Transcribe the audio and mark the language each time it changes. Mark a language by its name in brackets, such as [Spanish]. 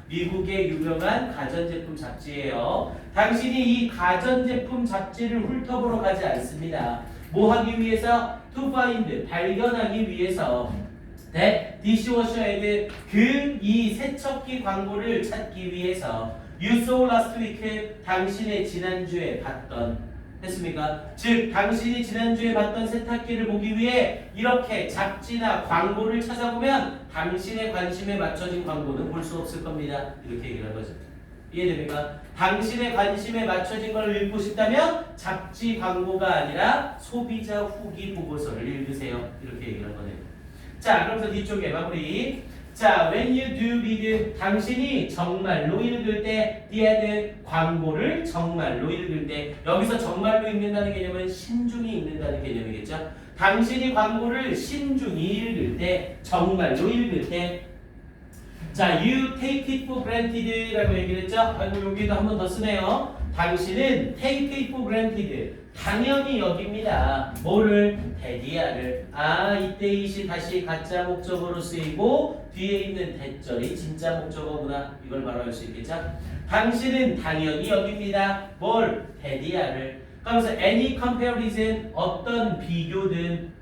[Korean] 미국의 유명한 가전제품 잡지예요. 당신이 이 가전제품 잡지를 훑어보러 가지 않습니다. 뭐 하기 위해서? [English] to find, [Korean] 발견하기 위해서. [English] that dishwasher ad, [Korean] 이 세척기 광고를 찾기 위해서. [English] you saw last week, [Korean] 당신의 지난주에 봤던. 했습니까? 즉 당신이 지난주에 봤던 세탁기를 보기 위해 이렇게 잡지나 광고를 찾아보면 당신의 관심에 맞춰진 광고는 볼 수 없을 겁니다. 이렇게 얘기를 한 거죠. 이해됩니까? 당신의 관심에 맞춰진 걸 읽고 싶다면 잡지 광고가 아니라 소비자 후기 보고서를 읽으세요. 이렇게 얘기를 한 거네요. 자, 그러면서 뒤쪽에 마무리. 자, [English] when you do read, [Korean] 당신이 정말로 읽을 때, the 광고를 정말로 읽을 때, 여기서 정말로 읽는다는 개념은 신중히 읽는다는 개념이겠죠. 당신이 광고를 신중히 읽을 때, 정말로 읽을 때, 자, [English] you take it for granted [Korean] 라고 얘기를 했죠. 아이고, 여기도 한 번 더 쓰네요. 당신은 [English] take it for granted, [Korean] 당연히 여깁니다. 뭐를? 대디아를. 이때 이시 다시 가짜 목적어로 쓰이고 뒤에 있는 대절이 진짜 목적어구나. 이걸 바로 알 수 있겠죠? 당신은 당연히 여깁니다. 뭘? 대디아를. 그러면서 [English] any comparison, [Korean] 어떤 비교든.